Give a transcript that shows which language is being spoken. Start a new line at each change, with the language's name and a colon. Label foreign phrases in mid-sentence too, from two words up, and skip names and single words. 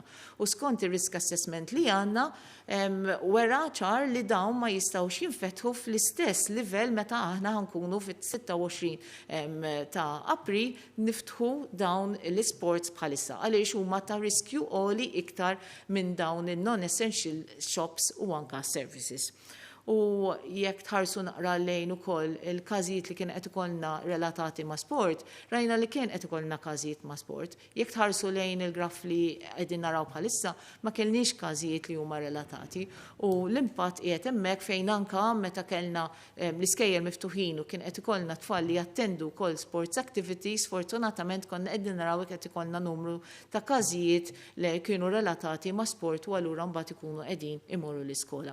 Maltese: U skont ir-
English: risk assessment
Maltese: li għandna wera ċar li dawn ma jistgħux jinfetħu fl-istess livell meta aħna ħankunu fit-26 ta' April niftħu dawn l-isports bħalissa għaliex huma ta' riskju għoli iktar minn dawn in-
English: non-essential shops
Maltese: u anka services. U jekk tħarsu naqra lejn ukoll il-każijiet li kien qed ikollna relatati ma' sport, rajna li kien qed ikollna każijiet ma' sport. Jekk tħarsu lejn il-graf li qegħdin naraw bħalissa, ma kellniex każijiet li huma relatati u l-impatt qiegħed hemmhekk fejn anka meta kellna l-iskejjel miftuħin u kien qed ikollna tfal li jattendu wkoll
English: sports activities,
Maltese: fortunatament konna qegħdin naraw qed ikollna numru ta' każijiet li kienu relatati ma' sport u allura mbagħad ikunu qegħdin imorru l-iskola.